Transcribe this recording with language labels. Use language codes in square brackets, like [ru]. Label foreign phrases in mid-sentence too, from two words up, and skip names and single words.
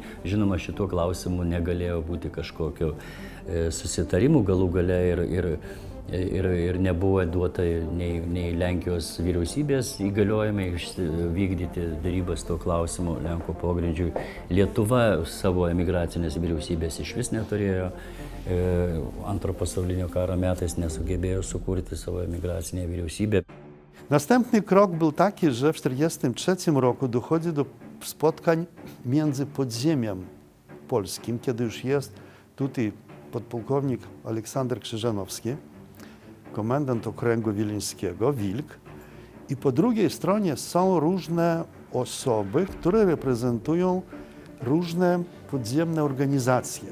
[lt] Žinoma, šituo klausimu negalėjo būti kažkokių susitarimų galų gale, ir nebuvo duota nei Lenkijos vyriausybės įgaliojimai vykdyti darybas tuo klausimu Lenkų pogrindžiui. Lietuva savo emigracinės vyriausybės iš vis neturėjo. Antro pasaulinio karo metais nesugebėjo sukurti savo emigracinę wyriausybę. [pl] Następny krok był taki, że w 1943 roku dochodzi do spotkań między podziemiem polskim, kiedy już jest tutaj podpułkownik Aleksander Krzyżanowski, komendant okręgu wileńskiego, Wilk, i po drugiej stronie są różne osoby, które reprezentują różne podziemne organizacje.